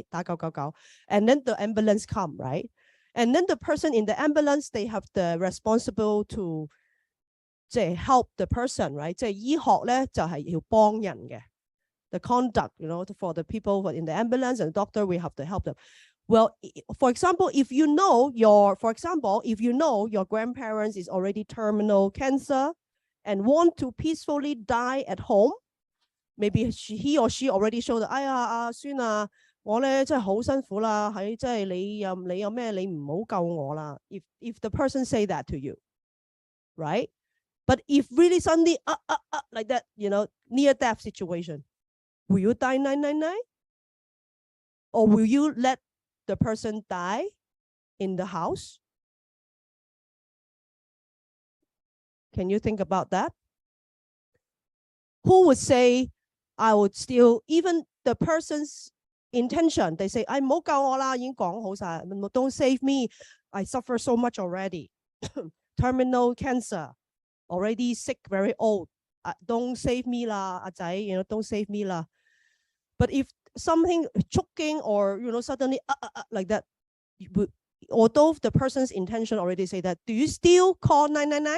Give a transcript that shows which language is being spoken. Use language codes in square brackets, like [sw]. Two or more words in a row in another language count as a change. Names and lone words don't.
[en] 打999, and then the ambulance come, right? And then the person in the ambulance, they have the responsible to help the person, right? [yue] 即係醫學咧就係要幫人嘅 [en] the conduct, for the people in the ambulance and the doctor, we have to help them. Well, for example, if you know your grandparents is already terminal cancer and want to peacefully die at home, maybe he or she already showed, [yue] 哎呀，阿孫啊，我咧真係好辛苦啦，喺即係你有咩你唔好救我啦。 [en] If the person say that to you, right? But if really suddenly like that, near death situation, will you die 999? Or will you let the person die in the house? Can you think about that? Who would say, I would still, even the person's intention. They say, [yue] 唔好救我啦，已經講好晒 ， [en] Don't save me. I suffer so much already. Terminal cancer, already sick, very old. Don't save me [yue] 啦，阿仔 [en] don't save me 啦。But if something choking or suddenly like that, although the person's intention already say that, do you still call 999?